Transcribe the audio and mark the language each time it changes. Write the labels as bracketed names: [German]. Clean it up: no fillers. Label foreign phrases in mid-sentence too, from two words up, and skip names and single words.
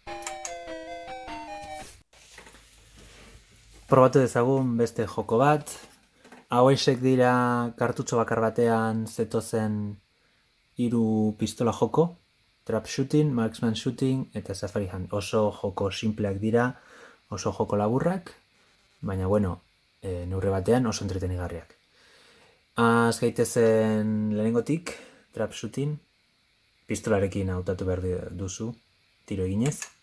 [Basque] Probatu dezagun beste joko bat. Hauexek dira kartutxo bakar batean zetozen 3 pistola joko. Trap shooting, marksman shooting eta safari hunt. Oso joko simpleak dira, oso joko laburrak, baina bueno, neurri batean oso entretenigarriak. Az gaitezen lehenengotik, trap shooting, pistolarekin hautatu behar duzu, tiro eginez.